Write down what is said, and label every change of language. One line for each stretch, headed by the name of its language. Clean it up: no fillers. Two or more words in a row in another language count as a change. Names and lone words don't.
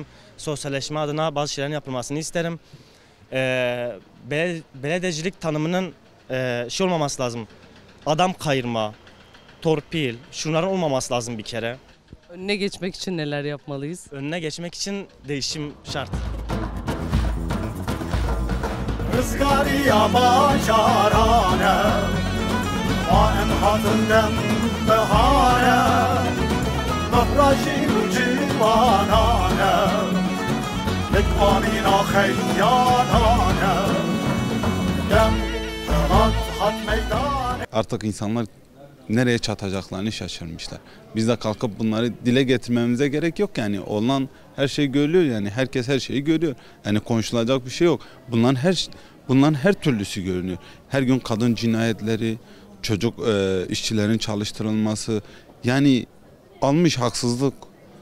Turkish: Sosyalleşme adına bazı şeylerin yapılmasını isterim. Belediyecilik tanımının şey olmaması lazım. Adam kayırma, torpil, şunların olmaması lazım bir kere. Önüne geçmek için neler yapmalıyız? Önüne geçmek için değişim şart.
Kurdish: Rızgariya bacarane Ma emhatından behane Mıhraşim civanane Lekmanina kheyyanane Dem şerat hat meydane.
Turkish: Artık insanlar nereye çatacaklarını şaşırmışlar. Biz de kalkıp bunları dile getirmemize gerek yok yani. Olan her şey görülüyor yani. Herkes her şeyi görüyor. Yani konuşulacak bir şey yok. Bunların her türlüsü görünüyor. Her gün kadın cinayetleri, çocuk işçilerin çalıştırılması, yani almış haksızlık.